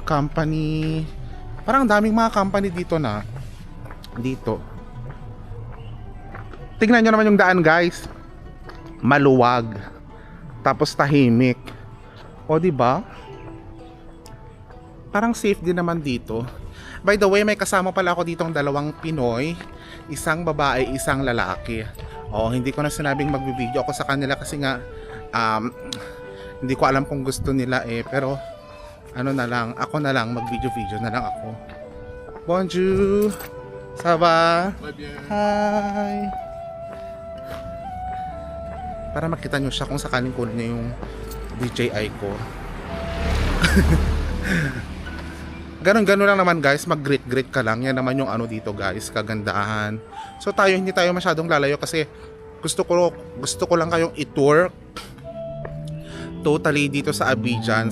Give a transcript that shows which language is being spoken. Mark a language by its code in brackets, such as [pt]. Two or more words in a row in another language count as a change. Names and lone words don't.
[tl] Bati Decor Company. Parang daming mga company dito na. Dito. Tingnan nyo naman yung daan, guys. Maluwag. Tapos tahimik. O, di ba? Parang safe din naman dito. [en] By the way, [tl] may kasama pala ako ditong dalawang Pinoy. Isang babae, isang lalaki. O, hindi ko na sinabing magbibideo ako sa kanila kasi nga hindi ko alam kung gusto nila pero ano na lang, ako na lang mag-video na lang ako. [fr] Bonjour. Ça va? Hi. [tl] Para makita nyo siya kung sakaling kunin niya yung DJI ko. Ganon lang naman guys, mag-greet ka lang. Yan naman yung ano dito guys, kagandahan. So tayo, hindi tayo masyadong lalayo kasi gusto ko lang kayong i-tour totally dito sa Abidjan.